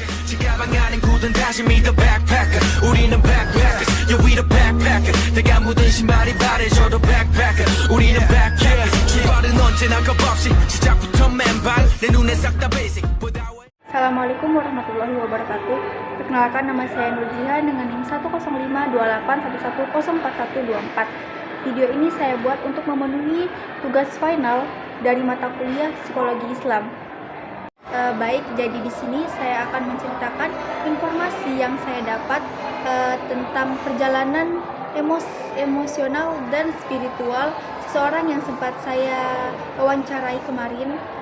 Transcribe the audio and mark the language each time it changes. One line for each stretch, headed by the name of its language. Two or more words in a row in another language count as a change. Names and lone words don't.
Korean: 가방 안엔 굳은 다짐이
English: the backpacker
Korean: 우리는
English: backpackers yeah we the backpacker
Korean: 내가 묻은 신발이 바래져도 backpacker 우리는 backpackers 출발은 언제나 겁없이 시작부터 맨발 내 눈에 싹 다 basic
Indonesian: Assalamualaikum warahmatullahi wabarakatuh. Perkenalkan, nama saya Nur Jihan dengan NIM 1052811414124. Video ini saya buat untuk memenuhi tugas final dari mata kuliah Psikologi Islam. Baik, jadi di sini saya akan menceritakan informasi yang saya dapat tentang perjalanan emosional dan spiritual seseorang yang sempat saya wawancarai kemarin.